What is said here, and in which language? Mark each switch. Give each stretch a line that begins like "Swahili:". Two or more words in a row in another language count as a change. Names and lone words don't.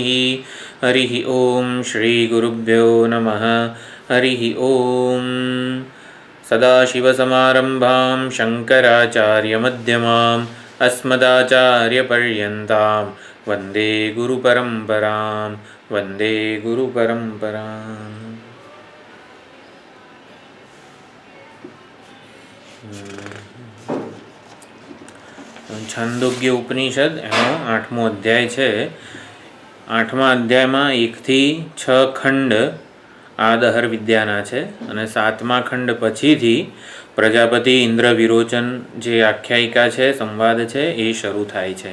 Sanskrit: हरिः ओम श्री गुरुभ्यो नमः। हरिः ओम। सदाशिवसमारम्भां शङ्कराचार्यमध्यमाम् अस्मदाचार्यपर्यन्तां वन्दे गुरुपरम्परां वन्दे गुरुपरम्पराम्।
Gujarati: છાંદોગ્ય ઉપનિષદ એનો 8મો અધ્યાય છે. 8મા અધ્યાયમાં 1 થી 6 ખંડ આદહર વિદ્યાના છે અને 7મા ખંડ પછીથી પ્રજાપતિ ઇન્દ્ર વિરોચન જે આખ્યાયિકા છે, સંવાદ છે, એ શરૂ થાય છે.